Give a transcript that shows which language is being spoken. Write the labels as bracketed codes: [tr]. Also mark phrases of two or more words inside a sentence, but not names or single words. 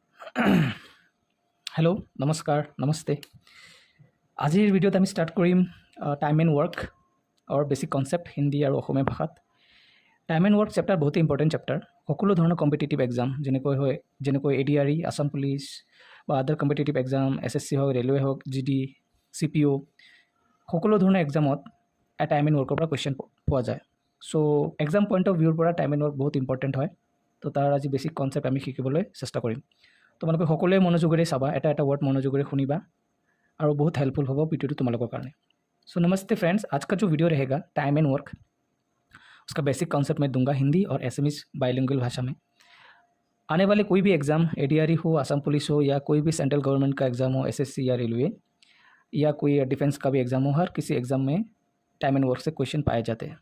[hi] हेलो नमस्कार नमस्ते [as] আজিৰ ভিডিঅ'ত আমি ষ্টাৰ্ট কৰিম [en] time and work [as] আৰু [en] basic concept [as] হিন্দী আৰু অসমীয়া ভাষাত [en] time and work chapter [as] বহুত [en] important chapter [as] সকলো ধৰণৰ [en] competitive exam [as] যেনেকৈ এডিআৰই আসাম পুলিচ বা [en] other competitive exam [as] এছএছচি হওক ৰেলৱে হওক জিডি চিপিঅ সকলো ধৰণৰ এক্সামত [en] time and work-ৰ [as] পৰা কুৱেশ্যন পোৱা যায় চ' [en] exam point of view-ৰ [as] পৰা [en] time and work [as] বহুত ইম্পৰ্টেণ্ট হয় তো তাৰ আজি [en] basic concept [as] আমি শিকিবলৈ চেষ্টা কৰিম তোমালোকে সকলোৱে মনোযোগেৰে চাবা এটা ৱৰ্ড মনোযোগেৰে শুনিবা [hi] और बहुत हेल्पफुल होगा वीडियो तुम्हारे कारण। सो नमस्ते फ्रेंड्स, आज का जो वीडियो रहेगा [en] time and work [hi] उसका [en] basic concept [hi] मैं दूंगा हिंदी और [en] SMS bilingual [hi] भाषा में। आने वाले कोई भी एग्ज़ाम एडीआरई हो, आसाम पुलिस हो या कोई भी [en] central government [hi] का एग्ज़ाम हो, एसएससी या रेलवे या कोई डिफेंस का भी एग्ज़ाम हो, हर किसी एग्ज़ाम में [en] time and work [hi] से क्वेश्चन पाए जाते हैं।